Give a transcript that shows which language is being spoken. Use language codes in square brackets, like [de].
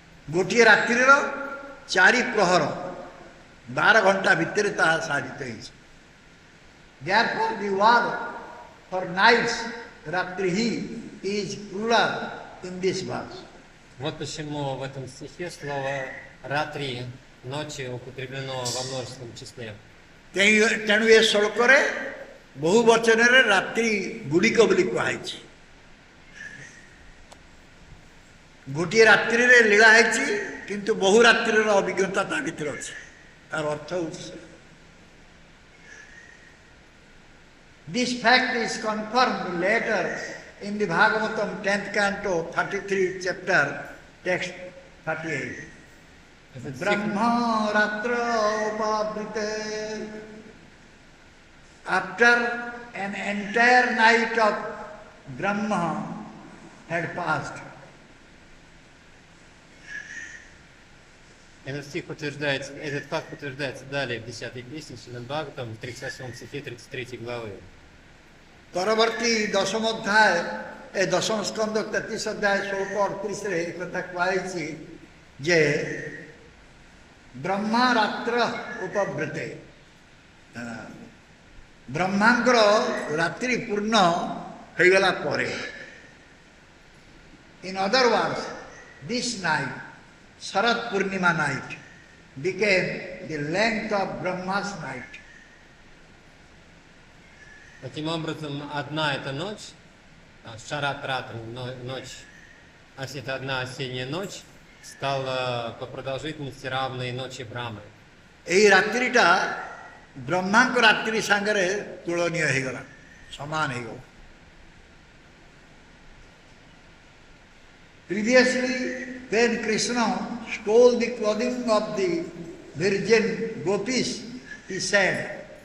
[or] ଗୋଟିଏ ରାତ୍ରିର 4 ପ୍ରହର 12 ଘଣ୍ଟା ଭିତରେ ତାହା ସାଧିତ ହେଇଛି। [en] Therefore, the word for nights, ratrihi, is plural in this verse. [ru] Вот почему в этом стихе слово «ратри» ночи употреблено во множественном числе. [or] ତେଣୁ ଏ ଶ୍ଳୋକରେ ବହୁ ବଚନରେ ରାତ୍ରି ଗୁଡ଼ିକ ବୋଲି କୁହାଯାଇଛି। ଗୋଟିଏ ରାତ୍ରିରେ ଲୀଳା ହେଇଛି, କିନ୍ତୁ ବହୁ ରାତ୍ରିର ଅଭିଜ୍ଞତା ତା ଭିତରେ ଅଛି। ତାର ଅର୍ଥ ହେଉଛି [en] this fact is confirmed later in the Bhagavatam 10th canto 33 chapter text 38. [ru] Этот стих [sa] Brahma Ratra Upavrite. [en] After an entire night of Brahma had passed, [ru] Этот факт утверждается далее в 10-й песне Шримад Бхагаватам, в 38 стихе 33 главы. [or] ପରବର୍ତ୍ତୀ ଦଶମ ଅଧ୍ୟାୟ ଏ ଦଶମ ସ୍କନ୍ଦ 33 ଅଧ୍ୟାୟ 16-38ରେ ଏ କଥା କୁହାଯାଇଛି ଯେ [sa] ବ୍ରହ୍ମା ରାତ୍ର ଉପବୃତେ, [or] ବ୍ରହ୍ମାଙ୍କର ରାତ୍ରି ପୂର୍ଣ୍ଣ ହୋଇଗଲା ପରେ, [en] in other words, this night, Sharad Purnima night, became the length of Brahma's night. [ru] Таким образом, одна эта ночь, Шарат Ратра, ночь, это одна осенняя ночь, стала по продолжительности равной ночи Брамы. [or] ଏହି ରାତ୍ରିଟା ବ୍ରହ୍ମାଙ୍କ ରାତ୍ରି ସାଙ୍ଗରେ ତୁଳନୀୟ ହେଇଗଲା, ସମାନ ହେଇଗଲା। [en] Previously, when Krishna stole the clothing of the virgin gopis, he said,